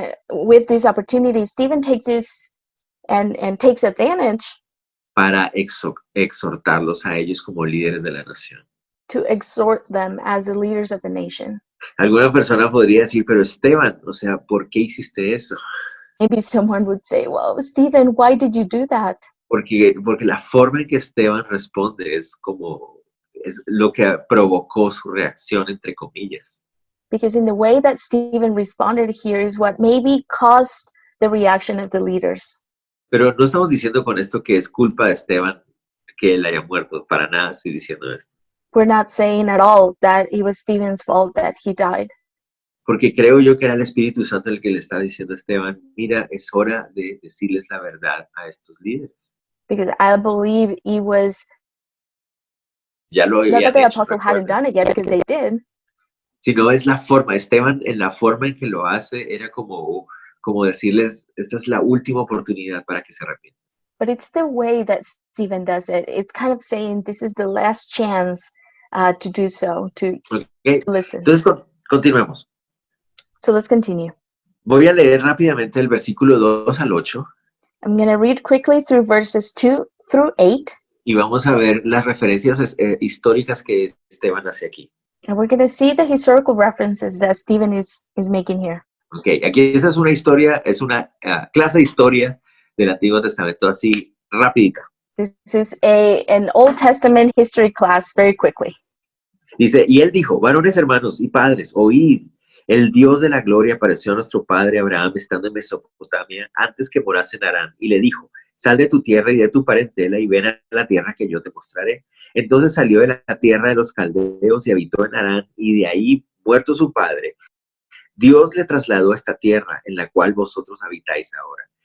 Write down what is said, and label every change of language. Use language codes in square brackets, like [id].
[en] with this opportunity, Stephen takes this and takes advantage [es] para exhortarlos a ellos como líderes de la nación. [en] to exhort them as the leaders of the nation. [es] Alguna persona podría decir, pero Esteban, o sea, ¿por qué hiciste eso? [en] Maybe someone would say, well, Stephen, why did you do that? [es] Porque la forma en que Esteban responde es lo que provocó su reacción, entre comillas. [en] Because in the way that Stephen responded here is what maybe caused the reaction of the leaders. [es] Pero no estamos diciendo con esto que es culpa de Esteban que él haya muerto. Para nada estoy diciendo esto. [en] We're not saying at all that it was Stephen's fault that he died. [es] Porque creo yo que era el Espíritu Santo el que le está diciendo a Esteban, mira, es hora de decirles la verdad a estos líderes. [en] Because I believe it was, [es] Ya lo [en] not [es] habían [en] that the [es] hecho, [en] apostle hadn't [es] recuerden. [en] done it yet, because they did, [es] Sino es la forma. Esteban, en la forma en que lo hace, era como decirles, esta es la última oportunidad para que se arrepientan. [en] but it's the way that Stephen does it. It's kind of saying this is the last chance to do so, to [es] ¿Ok? [en] listen. [es] Entonces, continuemos. [en] So let's continue. [es] Voy a leer rápidamente el versículo 2 al 8 [en] I'm going to read quickly through verses 2 through 8, [es] y vamos a ver las referencias históricas que Esteban hace aquí. [en] and we're going to see the historical references that Stephen is making here. [es] Ok, aquí esa es una historia, es una clase de historia del Antiguo Testamento así rapidita. [en] This is an Old Testament history class very quickly. [es] Dice, y él dijo, varones hermanos y padres, oíd, el Dios de la gloria apareció a nuestro padre Abraham estando en Mesopotamia antes que morase en Harán, y le dijo, sal de tu tierra y de tu parentela y ven a la tierra que yo te mostraré. Entonces salió de la tierra de los caldeos y habitó en Harán, y de ahí, muerto su padre, Dios le trasladó a esta tierra en la cual vosotros habitáis ahora.